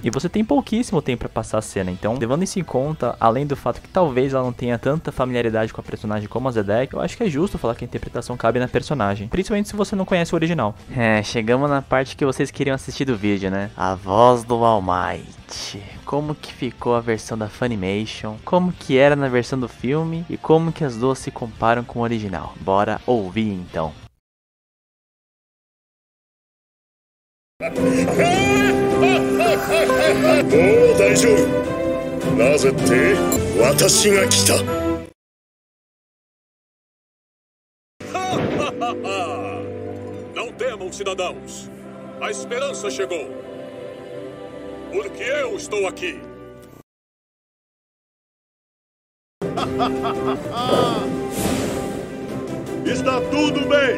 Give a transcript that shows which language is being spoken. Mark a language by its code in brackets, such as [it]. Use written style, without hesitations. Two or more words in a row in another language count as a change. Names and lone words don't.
[pt] E você tem pouquíssimo tempo pra passar a cena, então levando isso em conta, além do fato que talvez ela não tenha tanta familiaridade com a personagem como a Zedek, eu acho que é justo falar que a interpretação cabe na personagem, principalmente se você não conhece o original. Chegamos na parte que vocês queriam assistir do vídeo, né? A voz do All Might. Como que ficou a versão da Funimation, como que era na versão do filme e como que as duas se comparam com o original. Bora ouvir então. [ja] 大丈夫。なぜって私が来た。 [pt] Não temam, cidadãos. A esperança chegou. Porque eu estou aqui. Está tudo bem.